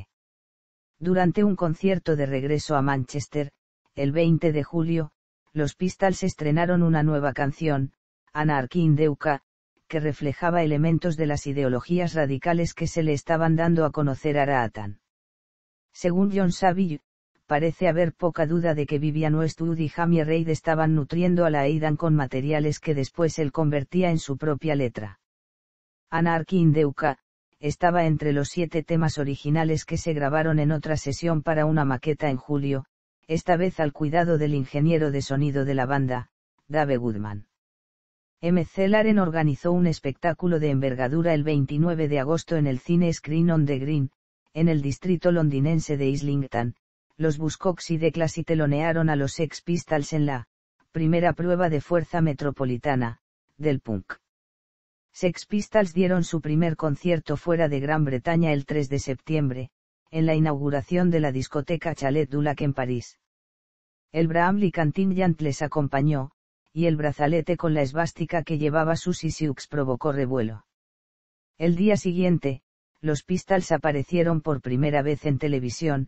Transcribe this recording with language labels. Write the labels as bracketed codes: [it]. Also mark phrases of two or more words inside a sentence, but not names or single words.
[es] Durante un concierto de regreso a Manchester, el 20 de julio, los Pistols estrenaron una nueva canción, Anarchy in the UK, que reflejaba elementos de las ideologías radicales que se le estaban dando a conocer a Raatan. Según John Saville, parece haber poca duda de que Vivian Westwood y Jamie Reid estaban nutriendo a la Aidan con materiales que después él convertía en su propia letra. Anarchy in the UK estaba entre los 7 temas originales que se grabaron en otra sesión para una maqueta en julio, esta vez al cuidado del ingeniero de sonido de la banda, Dave Goodman. MC Laren organizó un espectáculo de envergadura el 29 de agosto en el cine Screen on the Green, en el distrito londinense de Islington. Los Buzzcocks y The Classy telonearon a los Sex Pistols en la primera prueba de fuerza metropolitana del punk. Sex Pistols dieron su primer concierto fuera de Gran Bretaña el 3 de septiembre, en la inauguración de la discoteca Chalet du Lac en París. El Bramley Contingent les acompañó, y el brazalete con la esvástica que llevaba Susie Sioux provocó revuelo. El día siguiente, los Pistols aparecieron por primera vez en televisión.